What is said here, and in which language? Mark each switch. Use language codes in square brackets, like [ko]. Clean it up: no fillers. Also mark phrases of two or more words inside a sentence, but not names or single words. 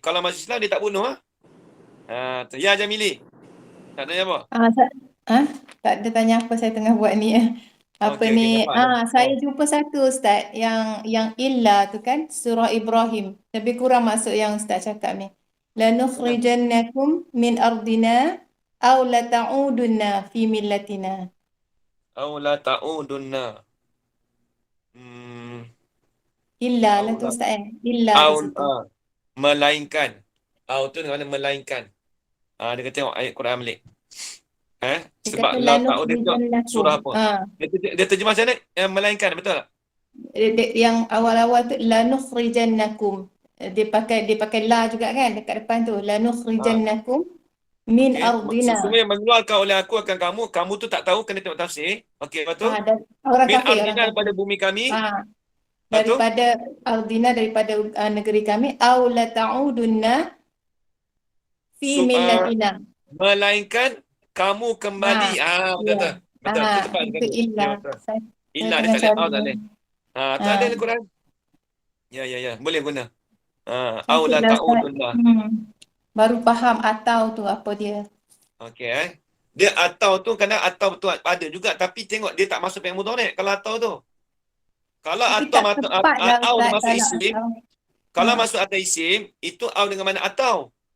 [ms] Kalau masuk Islam dia tak bunuh. Ya Jamili. Tak tanya apa? Tak ada tanya apa, saya tengah buat ni. Apa Okey, ni? nampak. Saya jumpa satu Ustaz yang illa tu kan, surah Ibrahim. Lebih kurang maksud yang Ustaz cakap ni. [ar] لنخرجنكم من أرضنا أو لتعودن في ملتنا. أو لتعودن. [ms] Illa lah tu Ustaz Illa di situ. Melainkan. Aw tu dengan mana melainkan. Dia kata tengok ayat Quran balik. Sebab [ar] لتعودن [ms] surah apa? Dia terjemah macam mana? Melainkan, betul tak? Yang awal-awal tu lanukhrijannakum. Dia pakai la juga kan dekat depan tu. [ar] لنخرجنكم من أرضنا. [ms] Sesungguhnya mengeluarkan oleh aku akan kamu tu tak tahu, kena tengok tafsir. Okey, betul? Orang Min kafir, ardina daripada bumi kami. daripada ardina, daripada negeri kami. [ar] أو لتعودن في ملتنا. [ms] Melainkan kamu kembali. Betul. Betul. Itu illa. Illa dia tak boleh tak boleh. Tak ada dalam Quran. Ya. Boleh guna. [ar] أو لتعودن. [ms] Baru faham atau tu apa dia. Okey. Dia atau tu kadang atau tu ada juga, tapi tengok dia tak masuk [ar] فعل مضارع' [ms] kalau atau tu. Kalau atau masuk isim, kalau masuk atas isim, itu au dengan mana atau.